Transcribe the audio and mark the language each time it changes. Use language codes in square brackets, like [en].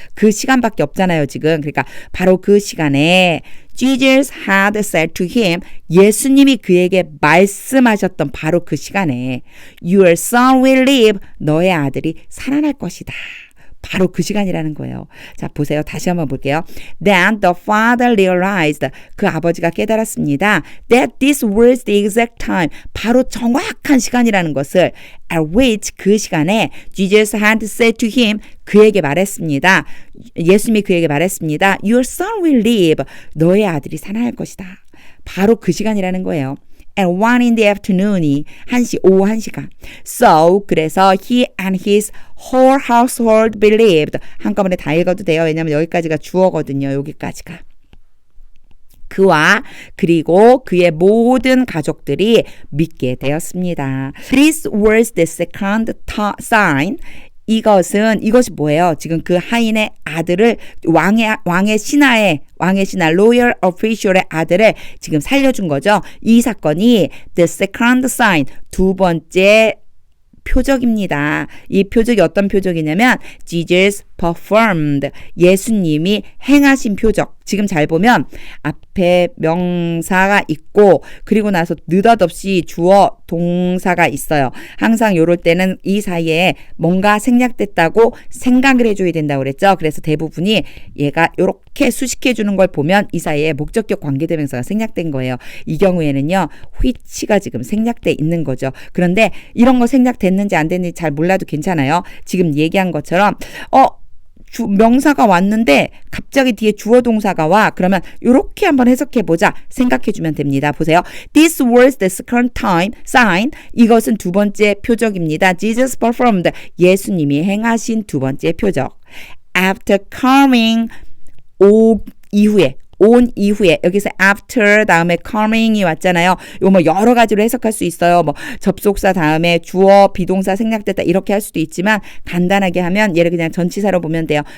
[ko] 그 시간밖에 없잖아요, 지금. 그러니까 바로 그 시간에 [en] Jesus had said to him, [ko] 예수님이 그에게 말씀하셨던 바로 그 시간에 [en] Your son will live, [ko] 너의 아들이 살아날 것이다. 바로 그 시간이라는 거예요. 자, 보세요. 다시 한번 볼게요. [en] Then the father realized, [ko] 그 아버지가 깨달았습니다. [en] That this was the exact time, [ko] 바로 정확한 시간이라는 것을 [en] at which, [ko] 그 시간에 [en] Jesus had said to him, [ko] 그에게 말했습니다. 예수님이 그에게 말했습니다. [en] Your son will live, [ko] 너의 아들이 살아날 것이다. 바로 그 시간이라는 거예요. [en] At 1 in the afternoon [ko] 이 1시, 오후 1시간. [en] So, [ko] 그래서 [en] he and his whole household believed. [ko] 한꺼번에 다 읽어도 돼요. 왜냐하면 여기까지가 주어거든요. 여기까지가. 그와 그리고 그의 모든 가족들이 믿게 되었습니다. [en] This was the second sign. [ko] 이것이 뭐예요? 지금 그 하인의 아들을 왕의 신하 로열 오피셜의 아들을 지금 살려준 거죠. 이 사건이 [en] the second sign, [ko] 두 번째 표적입니다. 이 표적이 어떤 표적이냐면 [en] Jesus performed. [ko] 예수님이 행하신 표적. 지금 잘 보면 앞에 명사가 있고 그리고 나서 느닷없이 주어 동사가 있어요. 항상 요럴 때는 이 사이에 뭔가 생략됐다고 생각을 해줘야 된다고 그랬죠. 그래서 대부분이 얘가 요렇게 수식해 주는 걸 보면 이 사이에 목적격 관계대명사가 생략된 거예요. 이 경우에는요. which가 지금 생략돼 있는 거죠. 그런데 이런 거 생략됐는지 안 됐는지 잘 몰라도 괜찮아요. 지금 얘기한 것처럼 명사가 왔는데 갑자기 뒤에 주어 동사가 와. 그러면 이렇게 한번 해석해 보자. 생각해 주면 됩니다. 보세요. [en] This was the second time sign. [ko] 이것은 두 번째 표적입니다. [en] Jesus performed. [ko] 예수님이 행하신 두 번째 표적. [en] After coming [ko] 온 이후에 여기서 after 다음에 coming이 왔잖아요. 이거 뭐 여러 가지로 해석할 수 있어요. 뭐 접속사 다음에 주어 비동사 생략됐다 이렇게 할 수도 있지만 간단하게 하면 얘를 그냥 전치사로 보면 돼요.